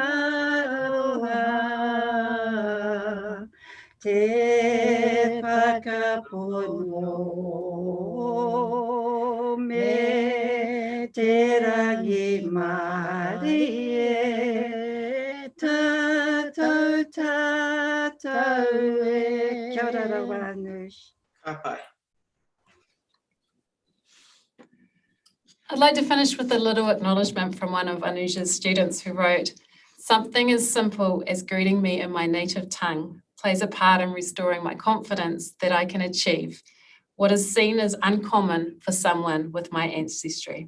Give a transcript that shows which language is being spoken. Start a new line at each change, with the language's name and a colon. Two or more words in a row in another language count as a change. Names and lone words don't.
Māori: aroha, te whakapono me te rangi mari e, tātou tātou e. Kia ora rawanush. Ka pai.
English: I'd like to finish with a little acknowledgement from one of Anusha's students who wrote, "Something as simple as greeting me in my native tongue plays a part in restoring my confidence that I can achieve what is seen as uncommon for someone with my ancestry."